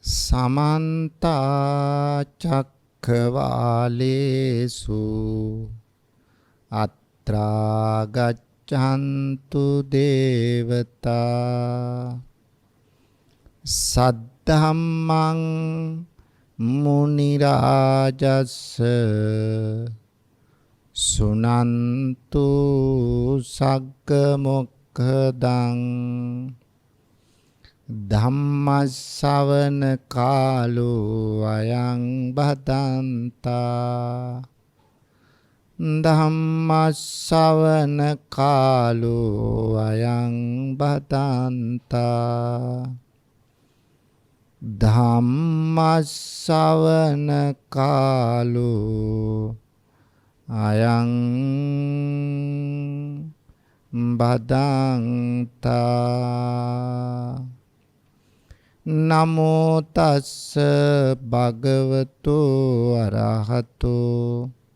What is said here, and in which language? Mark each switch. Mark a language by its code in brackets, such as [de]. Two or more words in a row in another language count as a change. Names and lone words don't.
[pi] समन्त चक्रवालेषु अत्रा गच्छन्तु देवता सद्धम्मं मुनिराजस् सुनन्तु सग्गमुखदं ධම්මස්සවන කාලෝ අයං බදන්තා ධම්මස්සවන කාලෝ අයං බදන්තා ධම්මස්සවන කාලෝ අයං බදන්තා නමෝ තස්ස භගවතු අරහතෝ